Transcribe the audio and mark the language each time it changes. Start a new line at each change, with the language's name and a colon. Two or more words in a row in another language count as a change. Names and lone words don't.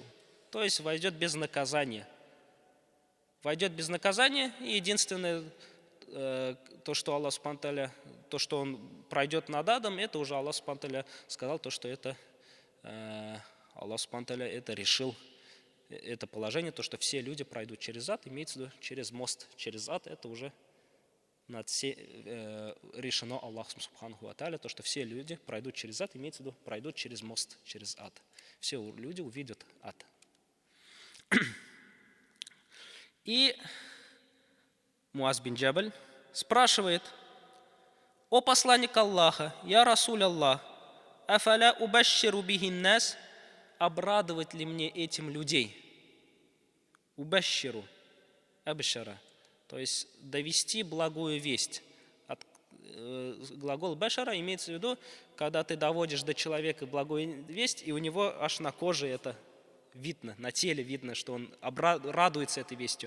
Russian: То есть войдет без наказания. Войдет без наказания, и единственное, то, что
Arabic: الله سبحانه وتعالى,
Russian: то, что он пройдет над адом, это уже
Arabic: الله سبحانه وتعالى
Russian: сказал, то, что это
Arabic: الله سبحانه وتعالى
Russian: это решил, это положение, то, что все люди пройдут через ад, имеется в виду через мост, через ад, это уже решено
Arabic: الله سبحانه وتعالى,
Russian: то, что все люди пройдут через ад, имеется в виду пройдут через мост, через ад. Все люди увидят ад. И Муаз бин Джабаль спрашивает: «О посланник Аллаха,
Arabic: يا رسول الله، أفلا أبشر به الناس,
Russian: обрадовать ли мне этим людей?»
Arabic: أبشر، أبشر,
Russian: то есть довести благую весть. Глагол башара имеется в виду, когда ты доводишь до человека благую весть, и у него аж на коже это видно, на теле видно, что он радуется этой вестью.